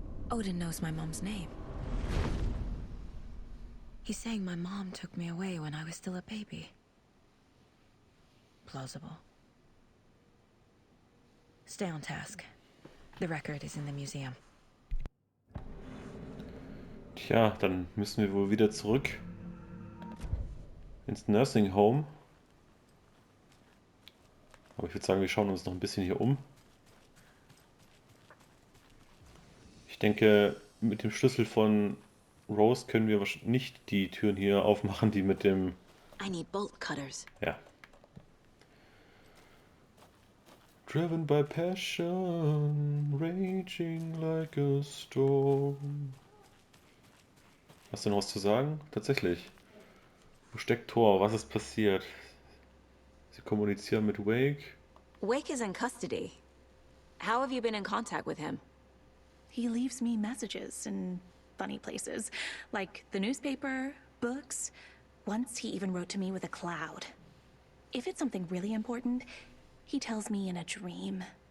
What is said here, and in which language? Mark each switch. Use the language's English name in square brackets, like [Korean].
[English] Odin knows my mom's name. He's saying my mom took me away when I was still a baby. Plausible. Stay on task. The record is in the museum. [German] Tja, dann müssen wir wohl wieder zurück ins Nursing Home. Aber ich würde sagen, wir schauen uns noch ein bisschen hier um. Ich denke, mit dem Schlüssel von Rose können wir nicht die Türen hier aufmachen, die mit dem... [English] I need bolt cutters. [German] Ja. [English] Driven by passion, raging like a storm. [German] Hast du noch was zu sagen? Tatsächlich. Wo steckt Tor? Was ist passiert? Sie kommunizieren mit Wake. [English] Wake is in custody. How have you been in contact with him? He leaves me messages in funny places, like the newspaper, books. Once he even wrote to me with a cloud. If it's something really important, he tells me in a dream.